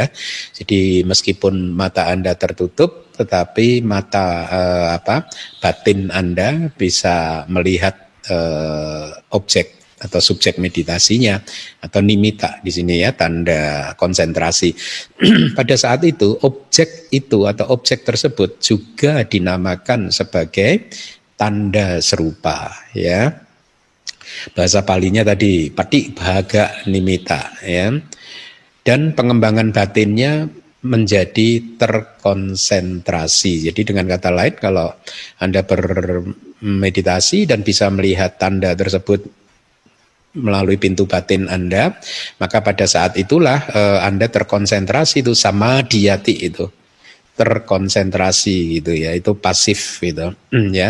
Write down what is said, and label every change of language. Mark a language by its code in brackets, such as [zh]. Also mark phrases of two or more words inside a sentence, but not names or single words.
[id] Jadi meskipun mata Anda tertutup, tetapi mata batin Anda bisa melihat objek atau subjek meditasinya atau nimitta di sini ya, tanda konsentrasi. Pada saat itu objek itu atau objek tersebut juga dinamakan sebagai tanda serupa ya. Bahasa palinya tadi [pi] pati bhaga nimitta [id] ya. Dan pengembangan batinnya menjadi terkonsentrasi. Jadi dengan kata lain, kalau Anda bermeditasi dan bisa melihat tanda tersebut melalui pintu batin Anda, maka pada saat itulah Anda terkonsentrasi, itu samadhiyati, itu terkonsentrasi gitu ya, itu pasif gitu ya.